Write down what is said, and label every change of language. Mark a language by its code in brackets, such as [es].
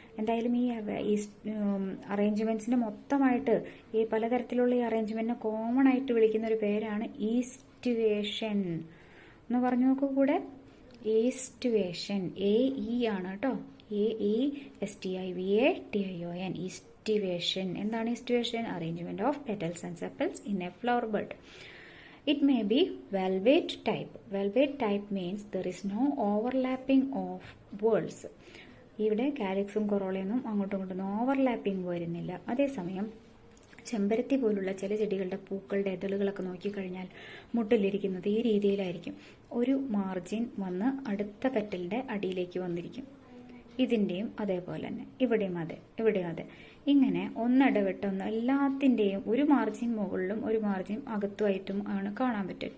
[ml] എന്തായാലും ഈ അറേഞ്ച്മെന്റ്സിന്റെ മൊത്തമായിട്ട് ഈ പലതരത്തിലുള്ള ഈ അറേഞ്ച്മെന്റിനെ കോമൺ ആയിട്ട് വിളിക്കുന്ന ഒരു പേരാണ് ഈസ്റ്റുവേഷൻ എന്ന് പറഞ്ഞു നോക്കൂ കൂടെ. ഈസ്റ്റുവേഷൻ, AE ആണ് കേട്ടോ, AESTIVATION, ഈസ്റ്റുവേഷൻ. എന്താണ് aestivation? [en] Arrangement of petals and sepals in a flower bud. It may be velvet type. Velvet type means there is no overlapping of whorls. [ml] ഇവിടെ കാലിക്സും കൊറോളയൊന്നും അങ്ങോട്ടും ഇങ്ങോട്ടും ഓവർലാപ്പിംഗ് വരുന്നില്ല. അതേസമയം ചെമ്പരത്തി പോലുള്ള ചില ചെടികളുടെ പൂക്കളുടെ എതളുകളൊക്കെ നോക്കിക്കഴിഞ്ഞാൽ മുട്ടിലിരിക്കുന്നത് ഈ രീതിയിലായിരിക്കും. ഒരു മാർജിൻ വന്ന് അടുത്ത പെറ്റലിന്റെ അടിയിലേക്ക് വന്നിരിക്കും. ഇതിൻ്റെയും അതേപോലെ തന്നെ ഇവിടെയും അതെ, ഇവിടെയും അതെ. ഇങ്ങനെ ഒന്നിടവിട്ടൊന്ന് എല്ലാത്തിൻ്റെയും ഒരു മാർജിൻ മുകളിലും ഒരു മാർജിൻ അകത്തുമായിട്ടും ആണ് കാണാൻ പറ്റുക.